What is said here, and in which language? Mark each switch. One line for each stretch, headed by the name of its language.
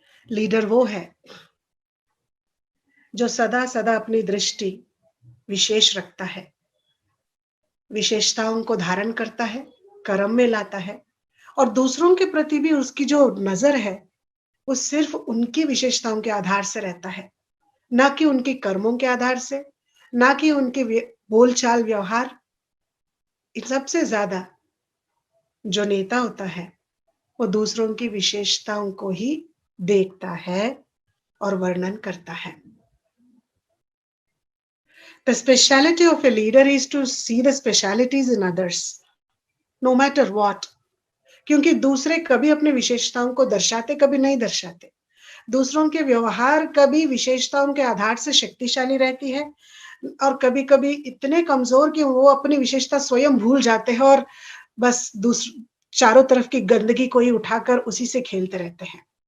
Hindi: Leader वो है जो सदा सदा अपनी दृष्टि विशेष रखता है, विशेषताओं को धारण करता है, कर्म में लाता है, और दूसरों के प्रति भी उसकी जो नजर है वो सिर्फ उनकी विशेषताओं के आधार से रहता है, ना कि उनके कर्मों के आधार से, ना कि उनके बोलचाल व्यवहार. इन सबसे ज्यादा जो नेता होता है वो दूसरों की विशेषताओं को ही देखता है और वर्णन करता है.
English: The speciality of a leader is to see the specialities in others, no matter what.
Hindi: क्योंकि दूसरे कभी अपने विशेषताओं को दर्शाते, कभी नहीं दर्शाते. दूसरों के व्यवहार कभी विशेषताओं के आधार से शक्तिशाली रहती है और कभी कभी इतने कमजोर कि वो अपनी विशेषता स्वयं भूल जाते हैं और बस चारों तरफ की गंदगी को ही उठाकर उसी से खेलते रहते हैं.